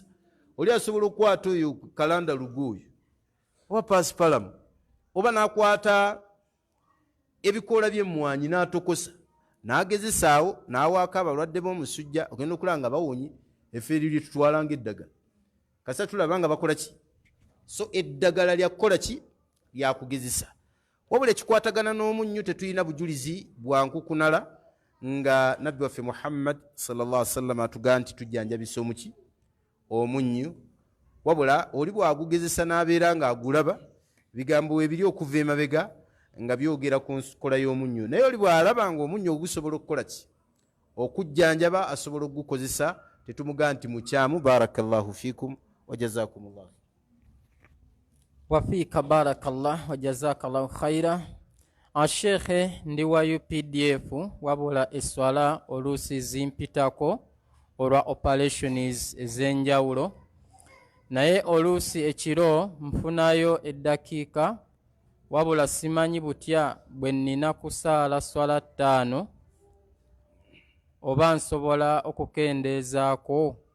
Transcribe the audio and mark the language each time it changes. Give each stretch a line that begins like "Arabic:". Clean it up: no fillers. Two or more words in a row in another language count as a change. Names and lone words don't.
Ganda: Oli asobola okukwata oyo kalanda lugoyo oba pasipalamu, oba n'akwata ebikoola by'emmwanyi n'atokosa n'agezesaawo n'awaako abalwadde b'omusujja, ogenda okulaba nga bawonye effe eryo lye tutwala ng'eddagala. Kasa tulaba nga bakola ki? So eddagala lya kukola ki? Lya kugezesa. Wabula ekikwatagana n'omunnyo tetulina bujulizi bwa nkukunala nga nabbi waffe Muhammad
Arabic: صلى الله عليه وسلم
Ganda: atugamba nti tujjanjabisa omuki? Omunnyo. Wabula oli bwagugezesa n'abeera ng'agulaba, bigambo we biri okuva emabega nga byogera ku nkola y'omunnyo. Naye oli bw'alaba ng'omunnyo ogusobola okukola ki? Okujjanjaba, asobola okugukozesa, tetumugaa nti mukyamu.
Arabic: بارك الله فيكم وجزاكم الله. وفيك بارك الله وجزاك الله خيرا.
Ganda: Ashekhe ndi wa UPDF, wabula eswala oluusi zimpitako olwa operations ez'enjawulo, naye oluusi ekiro nfunayo eddakiika, wabula simanyi butya bwe nnina kusaala swala 5 oba nsobola okukendeezaako.